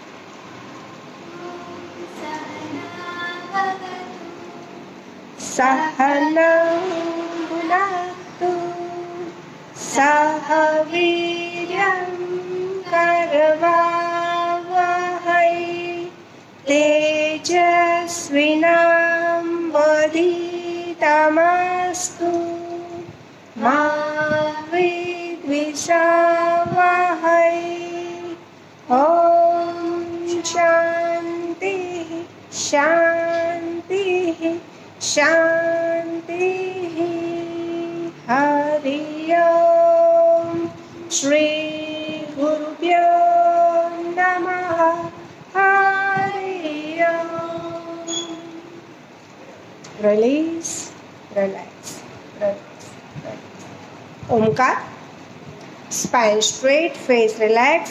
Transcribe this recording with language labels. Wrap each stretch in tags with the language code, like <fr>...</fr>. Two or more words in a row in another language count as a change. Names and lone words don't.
<sa>સહનૌ ભુનક્તુ સહ વીર્યં કરવાવહૈ तेजस्विनावधीतमस्तु मा विद्विषावहै. ॐ शान्तिः शान्तिः शान्तिः. हरि ओम. श्री गुरुभ्यो नमः. हरि ओम.</sa> <en>Release, relax, relax, relax. Omkar. Spine straight, face relaxed.</en>